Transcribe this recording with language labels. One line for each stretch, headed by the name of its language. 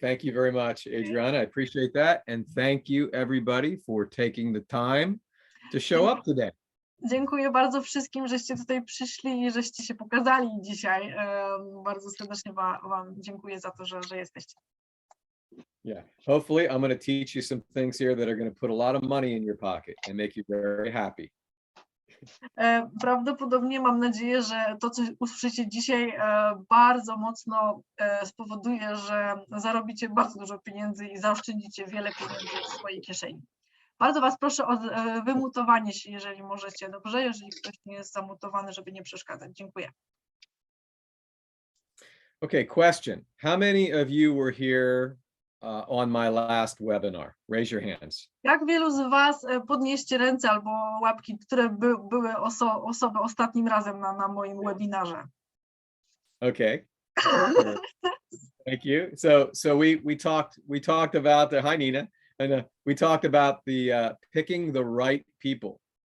English: Thank you very much, Adriana. I appreciate that. And thank you everybody for taking the time to show up today.
Polish: Dziękuję bardzo wszystkim, żeście tutaj przyszli i żeście się pokazali dzisiaj. Bardzo serdecznie Wam dziękuję za to, że jesteście.
English: Yeah, hopefully I'm going to teach you some things here that are going to put a lot of money in your pocket and make you very happy.
Polish: Prawdopodobnie mam nadzieję, że to, co usłyszycie dzisiaj, bardzo mocno spowoduje, że zarobicie bardzo dużo pieniędzy i zaoszczędzicie wiele pieniędzy w swojej kieszeni. Bardzo Was proszę o wymutowanie się, jeżeli możecie, dobrze? Jeżeli ktoś nie jest zamutowany, żeby nie przeszkadzać. Dziękuję.
English: Okay, question. How many of you were here on my last webinar? Raise your hands.
Polish: Jak wielu z Was, podnieście ręce albo łapki, które były osoby ostatnim razem na moim webinarze?
English: Okay. Thank you. So we talked about the, hi Nina, and we talked about the picking the right people.